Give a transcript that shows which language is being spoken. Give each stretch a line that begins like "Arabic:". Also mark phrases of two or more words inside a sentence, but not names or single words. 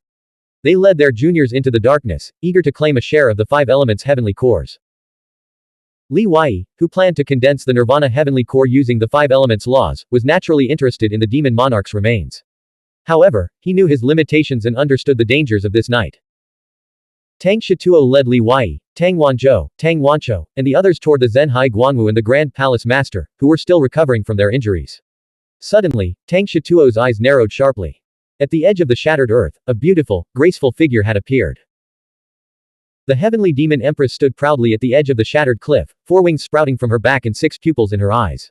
English: They led their juniors into the darkness, eager to claim a share of the 5 elements heavenly cores. Li Wei, who planned to condense the Nirvana heavenly core using the 5 elements laws, was naturally interested in the demon monarch's remains. However, he knew his limitations and understood the dangers of this night. Tang Shituo led Li Wei, Tang Wanzhou, Tang Wanqiu, and the others toward the Zhen Hai Guanwu and the Grand Palace Master, who were still recovering from their injuries. Suddenly, Tang Shituo's eyes narrowed sharply. At the edge of the shattered earth, a beautiful, graceful figure had appeared. The heavenly demon empress stood proudly at the edge of the shattered cliff, 4 wings sprouting from her back and 6 pupils in her eyes.